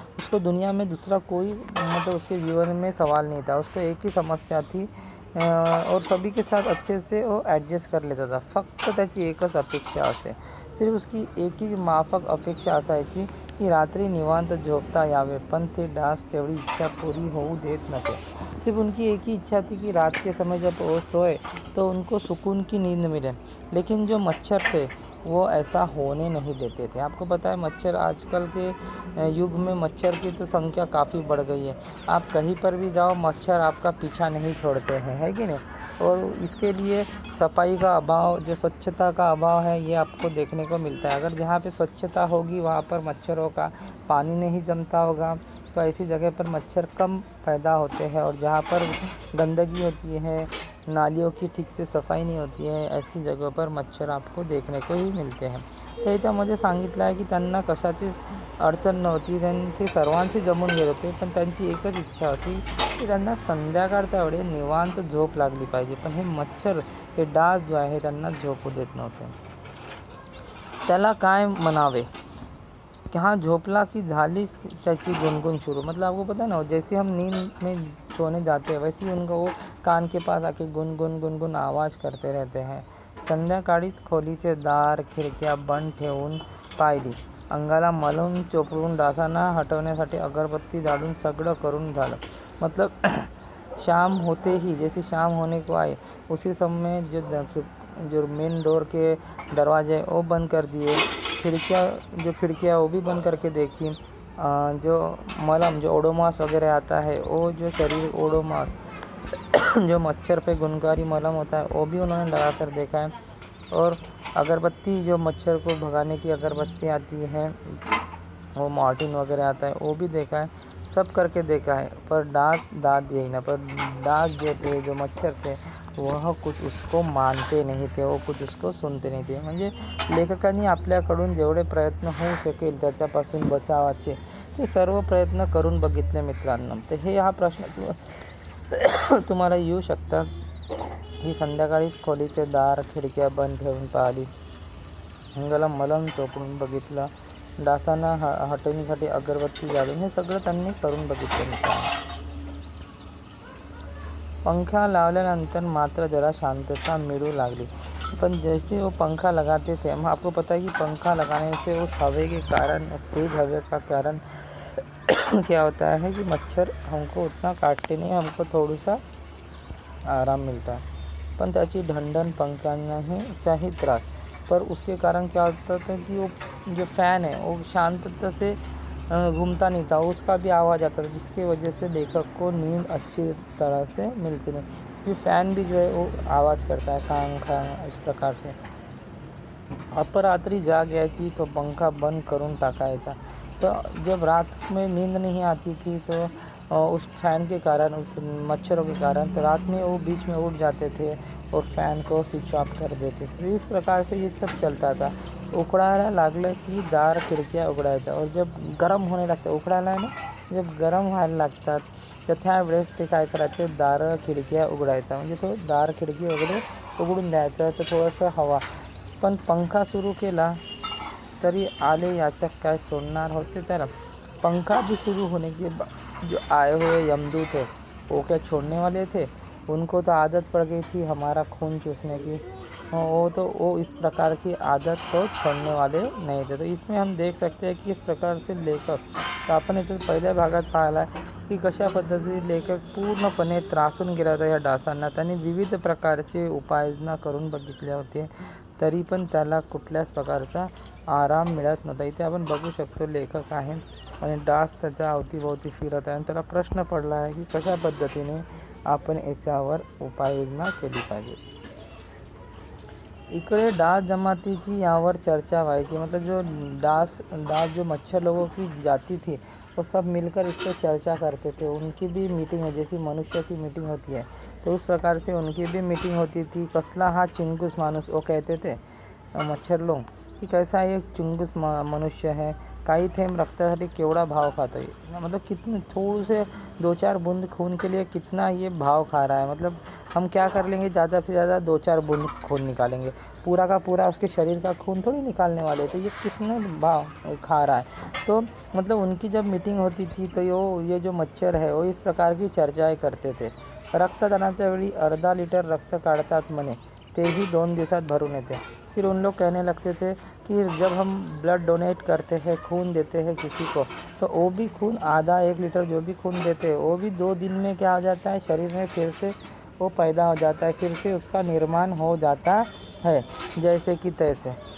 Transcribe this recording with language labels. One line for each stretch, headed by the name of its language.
Hindi: उसको दुनिया में दूसरा कोई मतलब उसके जीवन में सवाल नहीं था. उसको एक ही समस्या थी और सभी के साथ अच्छे से वो एडजस्ट कर लेता था.
Marathi: फक्त त्याची एकच अपेक्षा असे,
Hindi: सिर्फ उसकी एक ही
Marathi: माफक अपेक्षा असायची की रात्री निवांत झोपता यावे, पण ते डास तेवढी इच्छा पूरी होऊ देत नसे.
Hindi: सिर्फ उनकी एक ही इच्छा थी कि रात के समय जब वो सोए तो उनको सुकून की नींद मिले. लेकिन जो मच्छर थे वो ऐसा होने नहीं देते थे। आपको पता है मच्छर आजकल के युग में मच्छर की तो संख्या काफ़ी बढ़ गई है। आप कहीं पर भी जाओ मच्छर आपका पीछा नहीं छोड़ते हैं, है कि नहीं? और इसके लिए सफाई का अभाव, जो स्वच्छता का अभाव है, ये आपको देखने को मिलता है। अगर जहाँ पे स्वच्छता होगी वहाँ पर मच्छरों का पानी नहीं जमता होगा, तो ऐसी जगह पर मच्छर कम पैदा होते हैं। और जहाँ पर गंदगी होती है, नालियों की ठीक से सफाई
Marathi: नाही होती आहे,
Hindi: ऐसी जगह पर मच्छर आपको देखने को ही मिळते हैं।
Marathi: तर याच्यामध्ये सांगितलं आहे की त्यांना कशाचीच अडचण नव्हती, त्यांचे सर्वांशी जमून गेले होते, पण त्यांची एकच इच्छा होती की त्यांना संध्याकाळच्या वेळी निवांत झोप लागली पाहिजे, पण हे मच्छर, हे डास जो आहे त्यांना झोपू देत नव्हते। त्याला काय म्हणावे कि हाँ, झोपला की झाली त्याची गुनगुन शुरू।
Hindi: मतलब आपको पता है ना, जैसे हम नींद में सोने जाते हैं वैसे ही उनका वो कान के पास आके गुनगुन गुनगुन आवाज़ करते रहते हैं।
Marathi: संध्याकाळीच खोलीचे दार खिडक्या बंद ठेवून पाहिली, अंगाला मलम चोपडून डासांना हटवण्यासाठी अगरबत्ती जाळून सगळं करून झालं।
Hindi: मतलब शाम होते ही, जैसे शाम होने को आए उसी समय जो मेन डोर के दरवाजे वो बंद कर दिए, खिड़कियाँ वो भी बंद करके देखी। जो मलम, जो ओडोमॉस वगैरह आता है, वो जो शरीर ओडोमॉस जो मच्छर पे गुणकारी मलम होता है वो भी उन्होंने लगा कर देखा है। और अगरबत्ती, जो मच्छर को भगाने की अगरबत्ती आती है, वो मॉर्टिन वगैरह आता है, वो भी देखा है, सब करके देखा है। पर डास दाद यही ना, पर डास जो थे, जो मच्छर थे, वह कुछ उसको मानते नहीं थे, वो कुछ उसको सुनते नहीं थे।
Marathi: म्हणजे लेखकांनी आपल्याकडून जेवढे प्रयत्न होऊ शकेल त्याच्यापासून बचावाचे ते सर्व प्रयत्न करून बघितले मित्रांनो। तर हे हा प्रश्न तुम्हाला येऊ शकतात की संध्याकाळीच खोलीचे दार खिडक्या बंद ठेवून पाहिली, अंगाला मलम चोपडून बघितलं, डासांना हटवण्यासाठी अगरबत्ती जाळून, हे सगळं त्यांनी करून बघितलं मित्रांनो। पंखा लावल्यानंतर मात्र जरा शांतता मिलू लागली, पण
Hindi: जैसे वो पंखा लगाते थे, हम आपको पता है कि पंखा लगाने से उस हवा के कारण, उस तेज हवा का कारण क्या होता है कि मच्छर हमको उतना काटते नहीं, हमको थोड़ा सा आराम मिलता है।
Marathi: पण त्याची ढंढन पंखांनाही चाही त्रास,
Hindi: पर उसके कारण क्या होता था कि वो जो फ़ैन है वो शांतता से घूमता नहीं था, उसका भी आवाज़ आता था, जिसकी वजह से लेखक को नींद अच्छी तरह से मिलती नहीं। ये फ़ैन भी जो है वो आवाज़ करता है खांग खांग इस प्रकार से।
Marathi: अपरात्री जाग यायची तो पंखा बंद करून टाकायचा।
Hindi: तो जब रात में नींद नहीं आती थी तो उस फ़ैन के कारण, उस मच्छरों के कारण, तो रात में वो बीच में उठ जाते थे और फ़ैन को स्विच ऑफ कर देते थे। इस प्रकार से ये सब चलता था।
Marathi: उकळायला लागलं की दार खिडक्या उघडायच्या,
Hindi: और जब गरम होने लगता,
Marathi: उकळायला आहे ना, जब गरम व्हायला लागतात तर त्यावेळेस ते काय करायचे, दारं खिडक्या उघडायचा, म्हणजे तो दार खिडकी वगैरे उघडून द्यायचं, तर थोडंसं हवा। पण पंखा सुरू केला तरी आले याचक काय सोडणार होते त्याला।
Hindi: पंखा भी शुरू होने के बाद जो आए हुए यमदूत थे वो क्या छोड़ने वाले थे, उनको तो आदत पड़ गई थी हमारा खून चूसने की, वो इस प्रकार की आदत को छोड़ने वाले नहीं थे। तो इसमें हम देख सकते हैं कि इस प्रकार से लेखक, तो
Marathi: आपण इथे पहिल्या भागात पाहिला की कशा पद्धतीने लेखक पूर्णपणे त्रासून गेला होता या डासांना। त्यांनी विविध प्रकारचे उपाययोजना करून बघितले होते, तरी पण त्याला कुठल्याच प्रकारचा आराम मिळत नव्हता। इथे आपण बघू शकतो लेखक आहे आणि डास त्याच्या अवतीभोवती फिरत आहे आणि त्याला प्रश्न पडला आहे की कशा पद्धतीने आपण याच्यावर उपाययोजना केली पाहिजे। इकडे डास जमातीची यावर चर्चा व्हायची,
Hindi: मतलब जो डास जो मच्छर लोगों की जाती थी वो सब मिलकर इस पर चर्चा करते थे। उनकी भी मीटिंग है, जैसी मनुष्य की मीटिंग होती है तो उस प्रकार से उनकी भी मीटिंग होती थी।
Marathi: कसला हा चिंगूस माणूस,
Hindi: वो कहते थे मच्छर लोग कि कैसा ये चिंगूस मनुष्य है,
Marathi: काही थेंब रक्तासाठी केवढा भाव
Hindi: खाता है, मतलब कितने थोड़े से 2-4 बूंद खून के लिए कितना ये भाव खा रहा है। मतलब हम क्या कर लेंगे, ज़्यादा से ज़्यादा 2-4 बूंद खून निकालेंगे, पूरा का पूरा उसके शरीर का खून थोड़ी निकालने वाले, तो ये कितने भाव खा रहा है। तो मतलब उनकी जब मीटिंग होती थी तो ये जो मच्छर है वो इस प्रकार की चर्चाएं करते थे।
Marathi: रक्तदानाच्या वेळी अर्धा लिटर रक्त काढतात म्हणे, तेही 2 दिवसात भरून येते।
Hindi: फिर उन लोग कहने लगते थे कि जब हम ब्लड डोनेट करते हैं, खून देते हैं किसी को, तो वो भी खून आधा 1 लीटर जो भी खून देते हैं वो भी 2 दिन में क्या हो जाता है, शरीर में फिर से वो पैदा हो जाता है, फिर से उसका निर्माण हो जाता है जैसे कि तैसे।